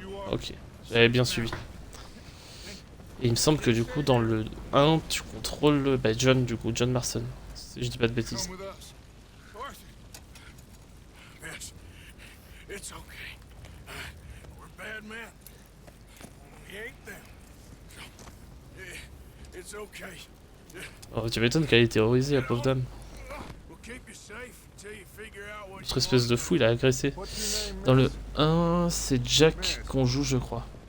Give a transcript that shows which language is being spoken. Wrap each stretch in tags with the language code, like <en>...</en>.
<fr>Ok, j'avais bien suivi. Et il me semble que du coup dans le 1 tu contrôles John, du coup John Marston, si je dis pas de bêtises.</fr> <en>Come with us. Arthur. Yes. It's okay. We're bad men. We ain't them. It's okay.</en> <fr>Oh, tu m'étonnes qu'elle ait terrorisé la pauvre dame.</fr> <en>We'll keep you safe until you figure out what</en> <fr>Notre espèce de fou il a agressé.</fr> <en>What's your name,</en> <fr>Dans le</fr> <en>miss?</en> <fr>1 c'est Jack qu'on joue je crois.</fr>